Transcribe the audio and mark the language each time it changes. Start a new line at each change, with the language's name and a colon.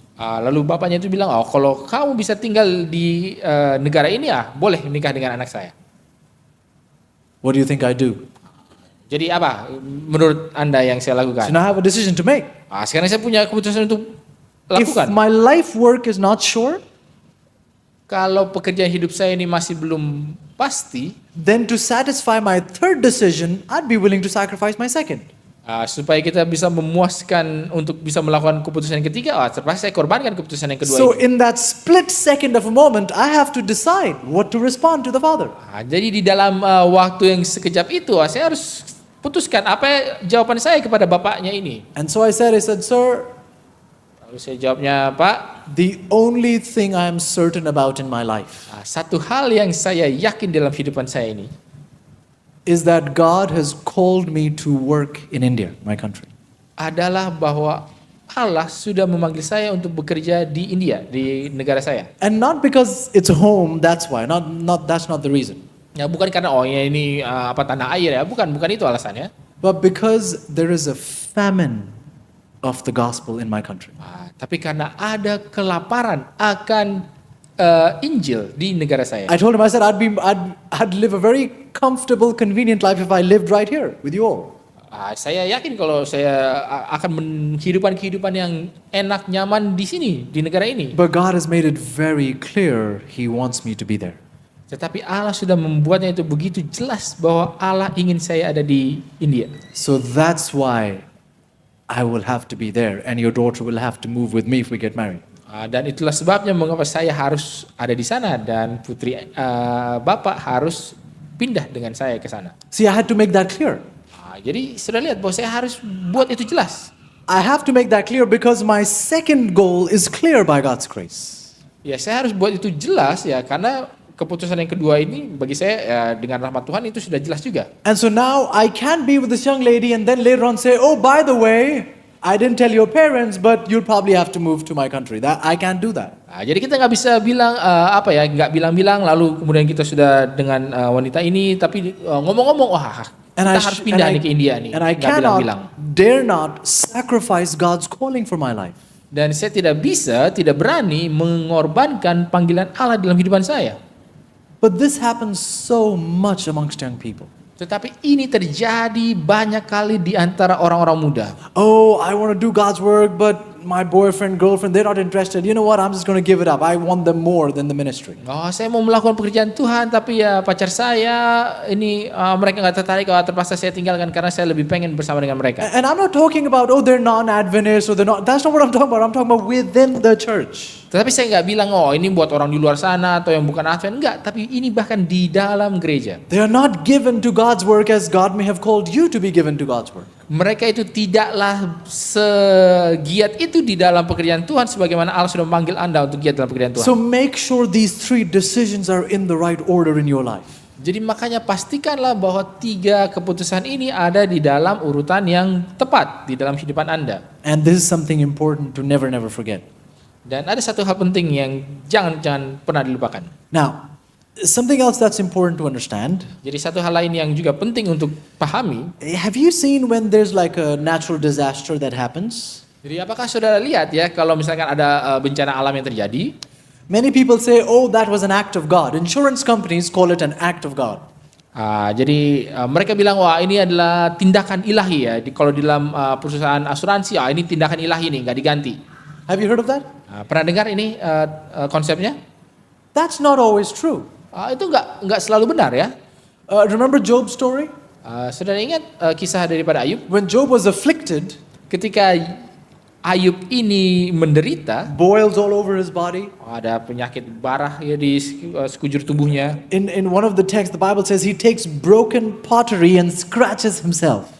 Indonesian: Lalu bapaknya itu bilang, kalau kamu bisa tinggal di negara ini boleh menikah dengan anak saya.
English: What do you think I do?
Indonesian: Jadi apa menurut Anda yang saya
English: So
Indonesian: lakukan?
English: now I have a decision to make.
Indonesian: Sekarang saya punya keputusan untuk
English: If
Indonesian: lakukan.
English: my life work is not sure,
Indonesian: Kalau pekerjaan hidup saya ini masih belum pasti,
English: then to satisfy my third decision, I'd be willing to sacrifice my second.
Indonesian: supaya kita bisa memuaskan untuk bisa melakukan keputusan yang ketiga, terpaksa saya korbankan keputusan yang kedua
English: So
Indonesian: ini.
English: in that split second of a moment, I have to decide what to respond to the father.
Indonesian: Jadi di dalam waktu yang sekejap itu, saya harus putuskan apa jawaban saya kepada bapaknya ini.
English: And so I said, sir,
Indonesian: Lalu saya jawabnya, Pak,
English: the only thing I am certain about in my life
Indonesian: satu hal yang saya yakin dalam kehidupan saya ini,
English: is that God has called me to work in India, my country.
Indonesian: adalah bahwa Allah sudah memanggil saya untuk bekerja di India, di negara saya.
English: And not because it's home, that's why. That's not the reason.
Indonesian: Ya bukan karena oh ya ini tanah air ya, bukan itu alasannya.
English: But because there is a famine of the gospel in my country.
Indonesian: Tapi karena ada kelaparan akan Injil di negara saya.
English: I told him, I said, I'd live a very comfortable, convenient life if I lived right here with you all.
Indonesian: Saya yakin kalau saya akan menghidupkan kehidupan yang enak, nyaman di sini, di negara ini.
English: But God has made it very clear He wants me to be there.
Indonesian: Tetapi Allah sudah membuatnya itu begitu jelas bahwa Allah ingin saya ada di India.
English: So that's why I will have to be there, and your daughter will have to move with me if we get married.
Indonesian: Dan itulah sebabnya mengapa saya harus ada di sana dan putri Bapak harus pindah dengan saya ke sana.
English: See, I had to make that clear.
Indonesian: Jadi sudah lihat bahwa saya harus buat itu jelas.
English: I have to make that clear because my second goal is clear by God's grace.
Indonesian: Ya, saya harus buat itu jelas ya karena keputusan yang kedua ini bagi saya ya, dengan rahmat Tuhan itu sudah jelas juga.
English: And so now I can't be with this young lady and then later on say, oh, by the way, I didn't tell your parents, but you'll probably have to move to my country. That I can't do that.
Indonesian: Jadi kita nggak bisa bilang nggak bilang-bilang lalu kemudian kita sudah dengan wanita ini tapi ngomong-ngomong kita harus pindah nih ke India nih.
English: And I dare not sacrifice God's calling for my life.
Indonesian: Dan saya tidak berani mengorbankan panggilan Allah dalam kehidupan saya.
English: But this happens so much amongst young people.
Indonesian: Tetapi ini terjadi banyak kali di antara orang-orang muda.
English: Oh, I want to do God's work, but my boyfriend, girlfriend, they're not interested. You know what? I'm just going to give it up. I want them more than the ministry.
Indonesian: Saya mau melakukan pekerjaan Tuhan, tapi ya pacar saya ini mereka nggak tertarik. Terpaksa saya tinggalkan karena saya lebih pengen bersama dengan mereka.
English: And I'm not talking about they're non-Adventists or they're not. That's not what I'm talking about. I'm talking about within the church.
Indonesian: Tetapi saya nggak bilang ini buat orang di luar sana atau yang bukan Advent, enggak. Tapi ini bahkan di dalam gereja.
English: They are not given to God's work as God may have called you to be given to God's work.
Indonesian: Mereka itu tidaklah segiat itu di dalam pekerjaan Tuhan sebagaimana Allah sudah memanggil Anda untuk giat dalam pekerjaan Tuhan.
English: So make sure these 3 decisions are in the right order in your life.
Indonesian: Jadi makanya pastikanlah bahwa 3 keputusan ini ada di dalam urutan yang tepat di dalam kehidupan Anda.
English: And this is something important to never forget.
Indonesian: Dan ada satu hal penting yang jangan pernah dilupakan.
English: Now, something else that's important to understand.
Indonesian: Jadi satu hal lain yang juga penting untuk pahami.
English: Have you seen when there's like a natural disaster that happens?
Indonesian: Jadi apakah saudara lihat ya kalau misalkan ada bencana alam yang terjadi?
English: Many people say, oh, that was an act of God. Insurance companies call it an act of God.
Indonesian: Jadi mereka bilang wah ini adalah tindakan ilahi ya. Kalau di dalam perusahaan asuransi ini tindakan ilahi nih nggak diganti.
English: Have you heard of that?
Indonesian: Pernah dengar ini konsepnya?
English: That's not always true.
Indonesian: Itu nggak selalu benar ya.
English: Remember Job's story?
Indonesian: Saudara ingat kisah daripada Ayub?
English: When Job was afflicted,
Indonesian: ketika Ayub ini menderita,
English: boils all over his body.
Indonesian: Ada penyakit barah ya di sekujur tubuhnya.
English: In one of the texts, the Bible says he takes broken pottery and scratches himself.